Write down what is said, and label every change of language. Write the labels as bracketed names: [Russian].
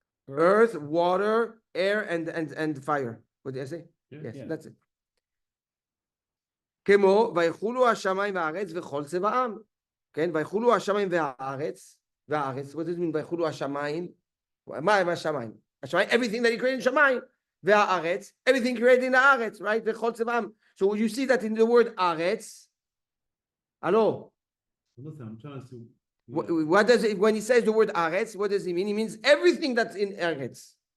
[English] Earth, water, air, and fire. What did I say? Yes, Yeah. that's it. [Hebrew] כמו ויחולו השמיים והארץ וכל צבעם. כן, ויחולו השמיים והארץ, what does it mean ויחולו השמיים? מה השמיים? [English] השמיים, everything that he created in שמיים, והארץ, everything created in the הארץ, right? וכל צבעם. So you see that in the word הארץ, hello? Listen, I'm trying to see. What does it, when he says the word הארץ, what does he mean? He means everything that's in הארץ.